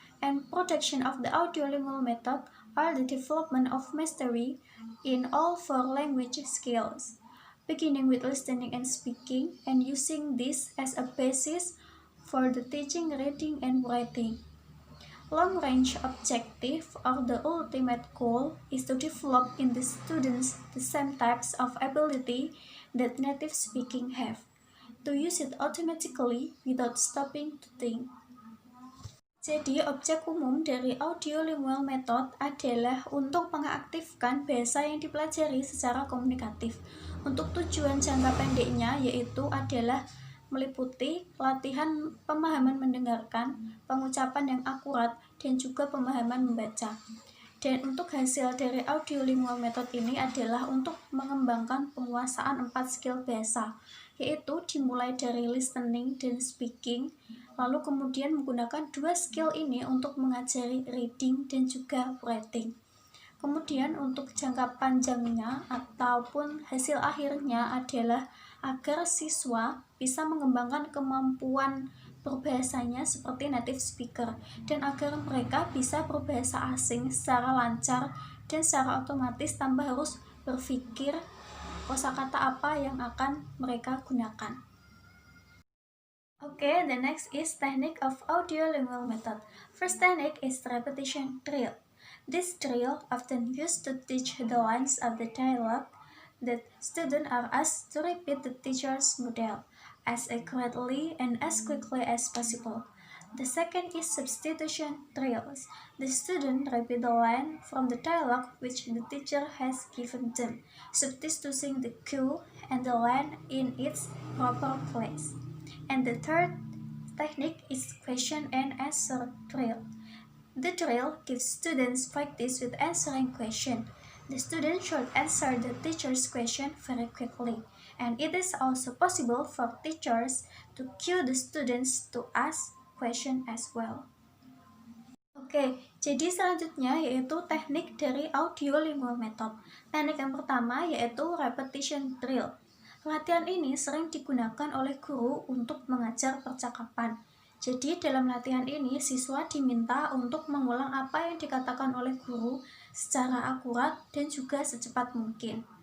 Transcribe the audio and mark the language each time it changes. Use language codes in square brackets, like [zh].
[en] And protection of the audiolingual method are the development of mastery in all four language skills, beginning with listening and speaking, and using this as a basis for the teaching reading and writing. Long-range objective of the ultimate goal is to develop in the students the same types of ability that native speaking have, to use it automatically without stopping to think. [id] Jadi, objek umum dari audiolingual method adalah untuk mengaktifkan bahasa yang dipelajari secara komunikatif. Untuk tujuan jangka pendeknya yaitu adalah meliputi latihan pemahaman mendengarkan, pengucapan yang akurat, dan juga pemahaman membaca. Dan untuk hasil dari audiolingual method ini adalah untuk mengembangkan penguasaan 4 skill bahasa, yaitu dimulai dari listening dan speaking, lalu kemudian menggunakan 2 skill ini untuk mengajari reading dan juga writing. Kemudian untuk jangka panjangnya ataupun hasil akhirnya adalah agar siswa bisa mengembangkan kemampuan berbahasanya seperti native speaker dan agar mereka bisa berbahasa asing secara lancar dan secara otomatis tanpa harus berpikir kosakata apa yang akan mereka gunakan. [en] Okay, the next is technique of audiolingual method. First technique is repetition drill. This drill often used to teach the lines of the dialogue that students are asked to repeat the teacher's model as accurately and as quickly as possible. The second is substitution drills. The students repeat the line from the dialogue which the teacher has given them, substituting the cue and the line in its proper place. And the third technique is question and answer drill. The drill gives students practice with answering questions. The student should answer the teacher's question very quickly, and it is also possible for teachers to cue the students to ask question as well. [id] Oke, jadi selanjutnya yaitu teknik dari audiolingual method. Teknik yang pertama yaitu repetition drill. Latihan ini sering digunakan oleh guru untuk mengajar percakapan. Jadi dalam latihan ini siswa diminta untuk mengulang apa yang dikatakan oleh guru secara akurat dan juga secepat mungkin.